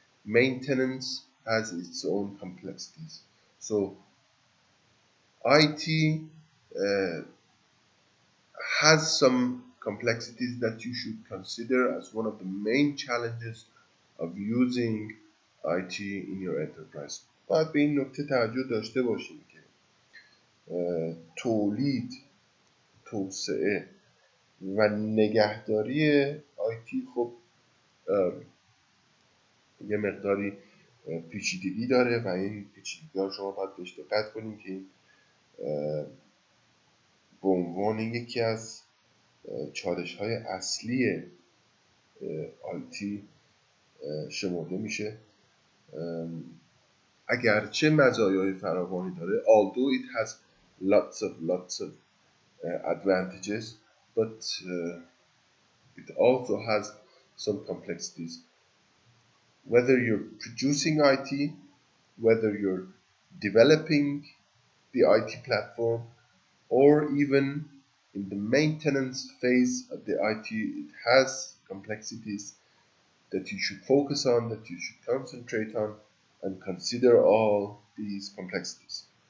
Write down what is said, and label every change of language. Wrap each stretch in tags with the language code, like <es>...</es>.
<en>Maintenance has its own complexities. So IT has some complexities that you should consider as one of the main challenges of using IT in your enterprise.</en> <fa>باید به این نکته توجه داشته باشیم که تولید، توسعه و نگهداری IT خب یه مقداری پیچیدگی داره و این پیچیدگی‌ها شما باید بهش دقت کنید که این به عنوان یکی از چالش‌های اصلی IT شمرده میشه. اگرچه مزایای فراوانی داره،</fa> <en>although it has lots of advantages, but it also has some complexities. Whether you're producing IT, whether you're developing the IT platform, or even in the maintenance phase of the IT, it has complexities that you should focus on, that you should concentrate on, and consider all these complexities.</en>